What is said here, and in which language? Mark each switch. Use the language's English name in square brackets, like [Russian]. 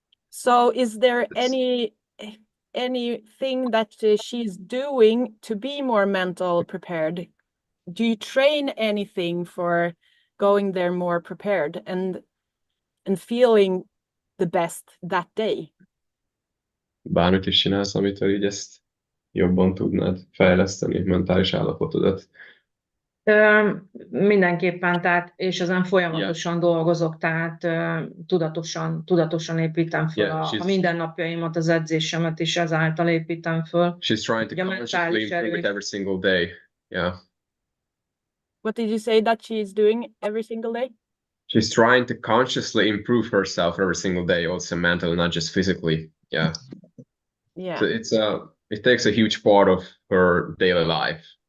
[English] So is there anything that she's doing to be more mental prepared? Do you train anything for going there more prepared and feeling the best that day? [Hungarian] Bármit is csinálsz, amitől így ezt jobban tudnád fejleszteni, mentális állapotodat. Mindenképpen, tehát, és ezen folyamatosan dolgozok, tehát tudatosan építem föl a mindennapjaimat, az edzésemet is ezáltal építem föl. [English] She's trying to consciously improve it every single day. Yeah. What did you say that she's doing every single day? She's trying to consciously improve herself every single day, also mentally, not just physically. Yeah. Yeah. So it's it takes a huge part of her daily life.